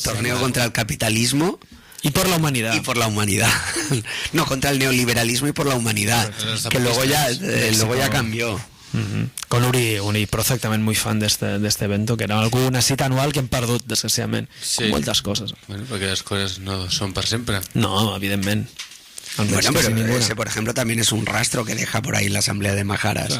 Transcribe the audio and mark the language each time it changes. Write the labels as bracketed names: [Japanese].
[Spanish] Torneo contra el capitalismo. Y por la humanidad. Y por la humanidad. No, contra el neoliberalismo y por la humanidad. Que luego ya cambió. Con Uri Prozac también muy fan de este evento, que era alguna cita anual que [Catalan] hem perdut, desgraciadament. [Spanish] Sí. [Catalan] Com moltes coses. Bueno, perquè les coses no són per sempre. No, evidentment. [Spanish] Bueno, pero ese, por ejemplo, también es un rastro que deja por ahí la Asamblea de Majaras.